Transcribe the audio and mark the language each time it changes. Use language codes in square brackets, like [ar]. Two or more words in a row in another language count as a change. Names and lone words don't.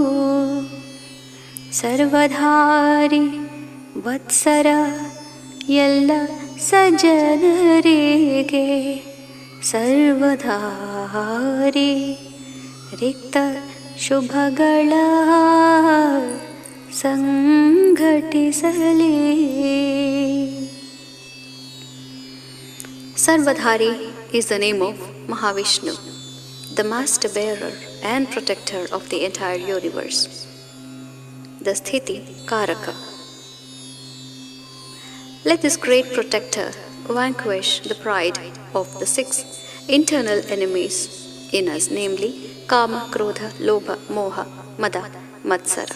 [kn] ಸರ್ವಧಾರಿ ವತ್ಸರ ಎಲ್ಲ ಸಜ್ಜನರಿಗೆ. ಸರ್ವಧಾರಿ ರಿಕ್ತ ಶುಭಗಳ ಸಂಘಟಿಸಲಿ. [en] Sarvadhari is the name of Mahavishnu, the master bearer and protector of the entire universe, the [sa] स्थिति कारक. [en] Let this great protector vanquish the pride of the 6 internal enemies in us, namely Kama, Krodha, Lobha, Moha, Mada, Matsara.